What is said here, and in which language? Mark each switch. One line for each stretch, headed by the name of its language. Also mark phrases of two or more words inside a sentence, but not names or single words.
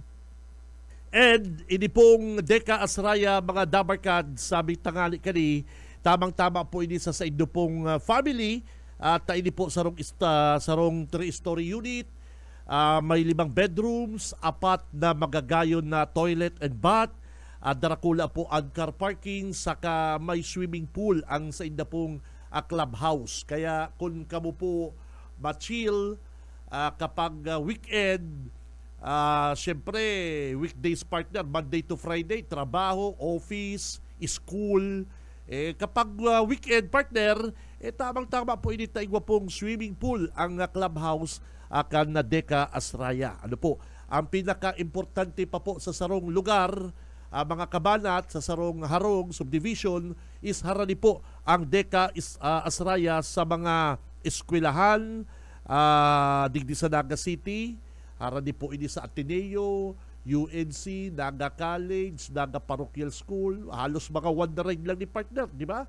Bikol: And ini pong Deca Asraya mga Dabarkad sa aming tangali kani, tamang-tama po ini sa inyo pong family. At ini po sarong
English: 3-story unit.
Bikol: May 5 bedrooms, 4 na magagayon na
English: toilet and bath,
Bikol: darakula po ang
English: car parking,
Bikol: saka may
English: swimming pool
Bikol: ang sa inda pong clubhouse. Kaya kung kamo po ma-chill kapag weekend, syempre weekdays partner,
English: Monday to Friday, trabaho, office, school.
Bikol: Kapag weekend partner, tamang-tama po inita igwa pong
English: swimming pool
Bikol: ang clubhouse kan na Deka Astraya. Ano po, ang pinaka-importante pa po sa sarong lugar, mga kabanat, sa sarong harong, subdivision, is harani po ang Deka Astraya sa mga eskwelahan, digdi sa Naga City, harani po ini sa Ateneo, UNC, Naga College, Naga Parochial School, halos mga wandering lang ni partner, di ba?